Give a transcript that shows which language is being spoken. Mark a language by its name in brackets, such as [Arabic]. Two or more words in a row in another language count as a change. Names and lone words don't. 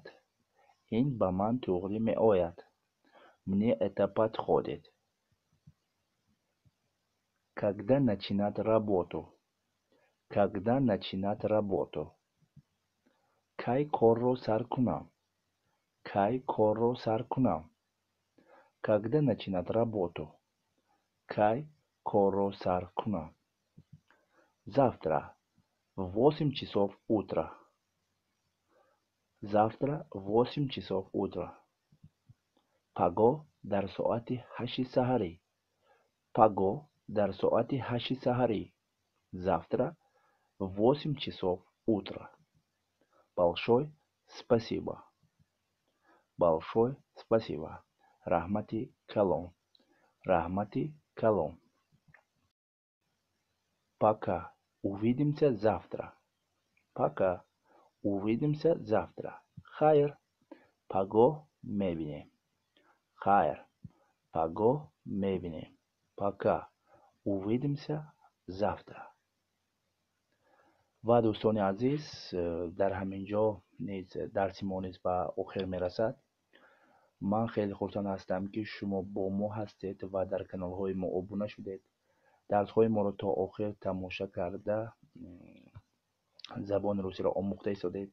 [Persian] این به من توقی می آید. [Russian] Мне это подходит. Когда начинать работу? Когда начинать работу? [Persian] کی کار را سر کنم؟ کی کار را سر کنم؟ [Russian] Когда начинать работу? [Persian] کی کار را سر کنم؟ [Russian] Завтра в 8 часов утра. Завтра в 8 часов утра. [Persian] Паго در ساعت 8 سحری. Паго در ساعت 8 سحری. [Russian] Завтра в 8 часов утра. Большое спасибо. Большое спасибо. [Tajik] Rahmati kalom. Rahmati kalom. [Russian] Пока. Увидимся завтра. Пока. Увидимся завтра. [Tajik] Хайр. Паго мебинем. Хайр. Паго мебинем. [Russian] Пока. Увидимся завтра. [Persian] و دوستان عزیز، در همینجا نیز درس ما نیز به آخر میرسد. من خیلی خوشحال هستم که شما با ما هستید و در کانال های ما ابونه شدید. درس های ما رو تا آخر تماشا کرده زبان روسی را آموخته شدید.